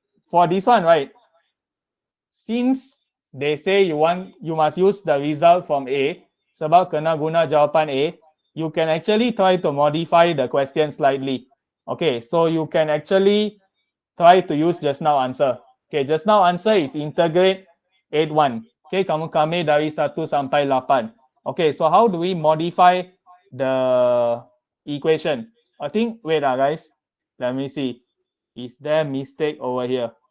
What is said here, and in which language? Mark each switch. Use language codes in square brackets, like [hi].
[en] For this one, right? Since they say you must use the result from A, [ms] sebab kena guna jawapan A, [en] you can actually try to modify the question slightly. Okay, so you can actually try to use just now answer. Okay, just now answer is integrate 8, 1. [ms] Okay, kamu kami dari 1 sampai 8. [en] Okay, so how do we modify the equation? I think, wait guys, let me see. Is there mistake over here?